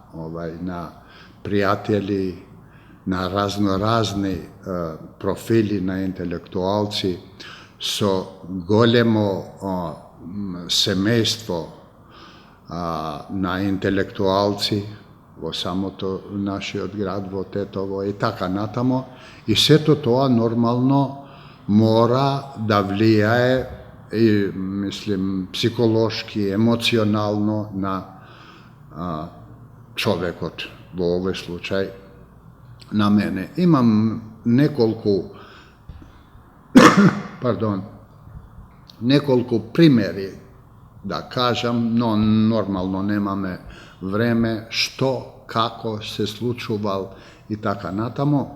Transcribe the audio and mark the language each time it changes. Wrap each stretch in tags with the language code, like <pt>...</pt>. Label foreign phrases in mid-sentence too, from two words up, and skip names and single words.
<mk>пријатели, на разноразни профили на интелектуалци, со големо семејство на интелектуалци во самото нашиот град, во Тетово и така натамо. И сето тоа нормално мора да влијае и, мислим, психолошки, емоционално на човекот. у овај случај на мене. Имам неколико примјери да кажем, но нормално немаме време што, како се случувал и така натамо.</mk>